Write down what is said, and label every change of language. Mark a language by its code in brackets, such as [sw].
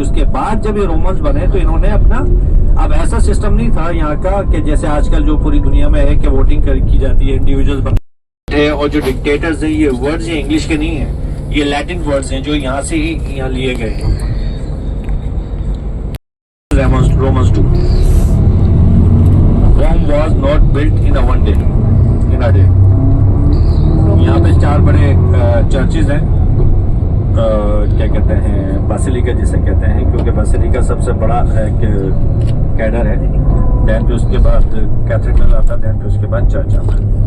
[hi] उसके बाद जब ये रोमन्स बने तो इन्होंने अपना, अब ऐसा सिस्टम नहीं था यहाँ का कि जैसे आजकल जो पूरी दुनिया में है कि वोटिंग की जाती है, इंडिविजुअल्स बनते हैं, और जो डिक्टेटर्स हैं ये वर्ड्स ये इंग्लिश के नहीं है, ये लैटिन वर्ड्स हैं जो यहाँ से ही यहाँ लिए गए हैं। [en] Romans do Rome was not built in a day. [hi] यहाँ पे 4 बड़े चर्चेज हैं, क्या कहते हैं, बासिलिका जिसे कहते हैं, क्योंकि बासिलिका सबसे बड़ा कैडर है, देन पे उसके बाद कैथेड्रल आता है, देन पे उसके बाद चर्च आता है।